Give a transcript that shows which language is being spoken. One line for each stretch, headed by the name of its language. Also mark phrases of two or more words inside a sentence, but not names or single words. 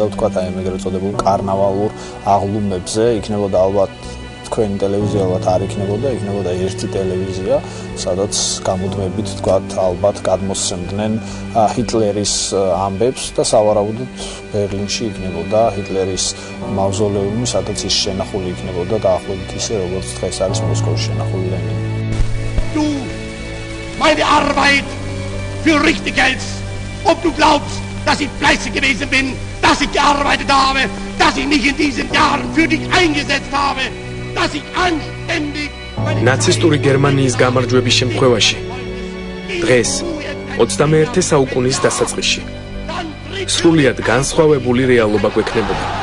Georgian: ვთქვათ, აი ეგრეთ წოდებულ კარნავალურ აღლუმებზე, იქნებოდა ალბათ თქვენი ტელევიზია ალბათ არ იქნებოდა, იქნებოდა ერთი ტელევიზია, სადაც გამუდმებით, ვთქვათ, ალბათ გადმოსცემდნენ ჰიტლერის ამბებს და სავარაუდოდ ბერლინში იქნებოდა ჰიტლერის მავზოლეუმი, სადაც ის შენახული იქნებოდა დაახლოებით ისე, როგორც დღეს არის მოსკოვში შენახული ლენინი.
German: Du meine Arbeit für richtig hältst, ob du glaubst, dass ich fleißig gewesen bin, dass ich gearbeitet habe, dass ich mich in diesen Jahren für dich eingesetzt habe.
Georgian: ნაცისტური გერმანიის გამარჯვების შემთხვევაში დღეს 21 საუკუნის დასაწყისში სრულიად განსხვავებული რეალობა გვექნებოდა.